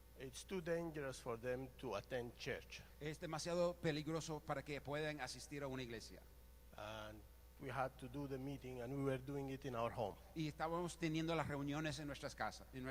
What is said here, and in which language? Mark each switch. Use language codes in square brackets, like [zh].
[en] It's too dangerous for them to attend church. [es] Es demasiado peligroso para que puedan asistir a una iglesia. [en] And we had to do the meeting, and we were doing it in our home. [es] Y estábamos teniendo las reuniones en nuestra casa.